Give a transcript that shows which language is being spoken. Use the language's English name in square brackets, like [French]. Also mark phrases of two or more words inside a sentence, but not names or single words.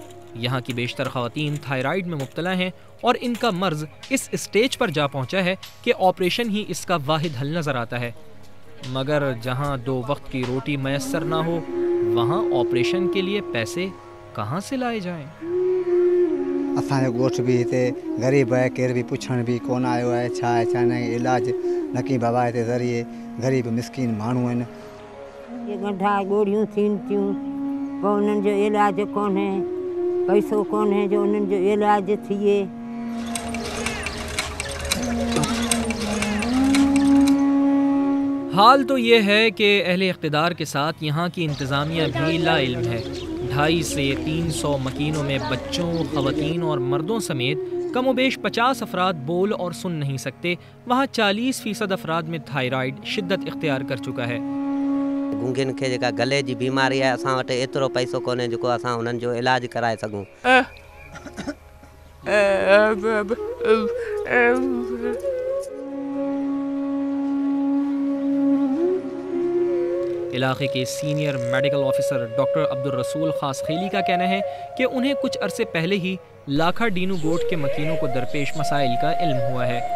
[Urdu] یہاں کی بیشتر خواتین تھائیرائیڈ میں مبتلا ہیں اور ان کا مرض اس اسٹیج پر جا پہنچا ہے کہ آپریشن ہی اس کا واحد حل نظر آتا ہے. مگر جہاں 2 وقت کی روٹی میسر نہ ہو، وہاں آپریشن کے لیے پیسے کہاں سے لائے جائیں? [Sindhi] असांजो ॻोठ बि हिते ग़रीब आहे, केर बि पुछण बि कोन आयो आहे छा आहे छा न, इलाज नकी बाबा हिते ज़रिए ग़रीब मिसकीन माण्हू आहिनि। ये गड्ढा गोड़ियूं थियनि थियूं, पोइ उन्हनि जो इलाज कोन्हे, पैसो कोन्हे जो उन्हनि जो इलाज थिए। [Urdu] حال تو یہ ہے کہ اہلِ اقتدار کے ساتھ یہاں کی انتظامیہ بھی لاعلم ہے. 250 سے 300 مکینوں میں بچوں، خواتین اور مردوں سمیت کم و بیش 50 افراد بول اور سن نہیں سکتے. وہاں 40% افراد میں تھائیرائیڈ شدت اختیار کر چکا ہے. [Sindhi] गूंगन खे जेका गले जी बीमारी आहे, असां वटि एतिरो पैसो कोन्हे जेको असां उन्हनि जो इलाज कराए सघूं। [Urdu] علاقے کے [English] senior medical officer [Urdu] ڈاکٹر عبد الرسول خاص خیلی کا کہنا ہے کہ انہیں کچھ عرصے پہلے ہی لاکھا ڈینو گوٹھ کے مکینوں کو درپیش مسائل کا علم ہوا ہے.